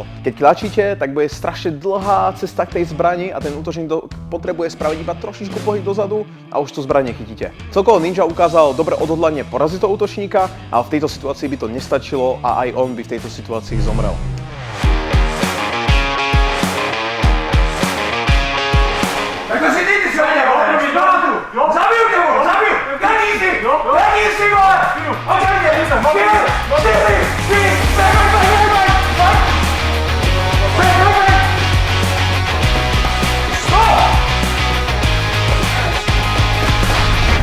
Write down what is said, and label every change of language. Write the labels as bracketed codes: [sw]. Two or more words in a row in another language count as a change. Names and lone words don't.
[sk] Keď tlačíte, tak bude strašne dlhá cesta k tej zbrani a ten útočník potrebuje spraviť iba trošičku pohyb dozadu a už tú zbraň nechytíte. Celkovo Ninja ukázal dobré odhodlanie poraziť toho útočníka, ale v tejto situácii by to nestačilo a aj on by v tejto situácii zomrel. [cs] Tak to si ty svině, vole! Zabiju tě, vole! Zabiju! Kradni si, vole! [sk] Očekajte! 5, 4, 3,